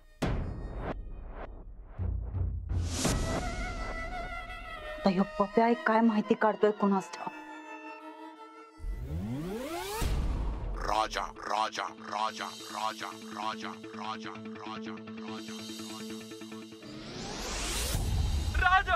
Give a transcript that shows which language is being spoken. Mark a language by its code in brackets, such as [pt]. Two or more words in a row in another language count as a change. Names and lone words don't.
[mr] आता ह्यो पप्या काय माहिती काढतोय कोणास ठाऊक. Raja, Raja, Raja, Raja, Raja, Raja, Raja, Raja, Raja.